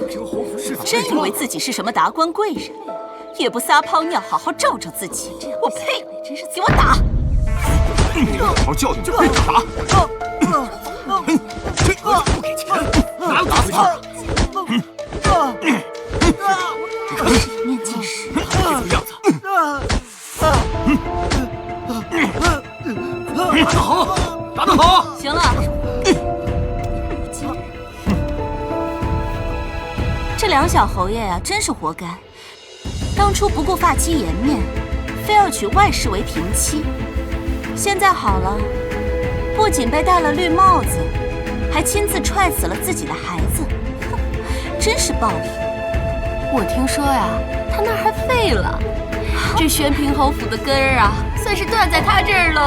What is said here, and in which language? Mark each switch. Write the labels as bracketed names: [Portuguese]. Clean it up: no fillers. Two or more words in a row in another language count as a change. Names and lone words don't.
[Chinese] 真以為自己是什麼達官貴人，也不撒泡尿，好好照照自己。我呸！ 給我打！好好教訓，別打！不給錢，哪有打死他？面鏡時這個樣子。打得好，打得好！行了，這兩小侯爺呀，真是活該。當初不顧髮妻顏面，非要娶外室為嫔妻。現在好了，不僅被戴了綠帽子，還親自踹死了自己的孩子，哼，真是暴力。我聽說呀，他那兒還廢了，這宣平侯府的根兒啊，算是斷在他這兒嘍。